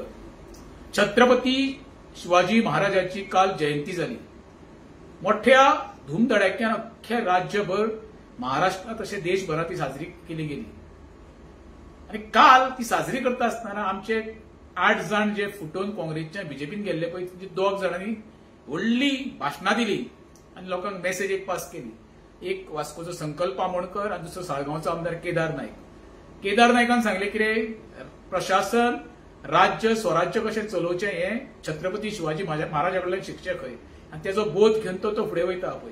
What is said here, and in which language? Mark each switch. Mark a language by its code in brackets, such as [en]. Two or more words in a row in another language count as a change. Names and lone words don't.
[mr] छत्रपती शिवाजी महाराजांची काल जयंती झाली. मोठ्या धूमधडाक्यान अख्ख्या राज्यभर महाराष्ट्रात तसे देशभरात ती साजरी केली गेली. [kok] आणि काल ती साजरी करता असताना आमचे 8 जण जे फुटून काँग्रेसच्या बीजेपीन गेल्ले पळय तांचे 2 जणांनी व्हडली भाशणां दिली आणि लोकांक मेसेज एक पास केली. एक वास्कोचो संकल्प आमोणकर आणि दुसरो साळगांवचो आमदार केदार नाईक. केदार नायकान सांगले कितें, प्रशासन राज्य स्वराज्य कशें चलोवचें हे छत्रपती शिवाजी महाराजा कडल्यान शिकचें खंय, आनी तेजो बोध घेवन तो फुडें वयता पळय.